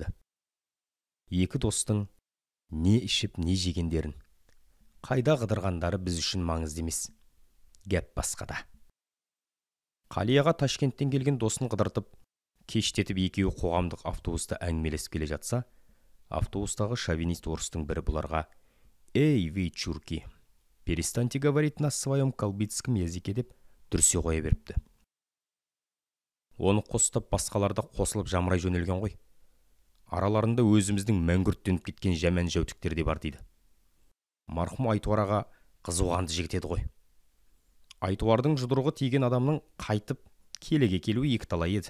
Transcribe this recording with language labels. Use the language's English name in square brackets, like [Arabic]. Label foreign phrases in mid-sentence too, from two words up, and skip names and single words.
[Kazakh] Екі достың не ішіп, не жегендерін, қайда қыдырғандары біз үшін маңызды емес. Гәп басқада. Қали аға Ташкенттен келген досын қыдыртып, кештетіп екеуі қоғамдық автобуста әңгімелесіп келе жатса, автобустағы шовинист орыстың бірі бұларға: [Russian] «Эй, вы, чурки, перестаньте говорить на своем калбитском языке» [Kazakh] деп дүрсе қоя беріпті. Оны қостап басқаларда қосылып жамырай жөнелген ғой. Араларында өзіміздің мәңгүрттеніп кеткен жаман жәутіктер де бар дейді. Марқұм Айтуар аға қызуғанды жігіт еді ғой. Айтуардың жұдырығы тиген адамның қайтып келеге келуі екіталай еді.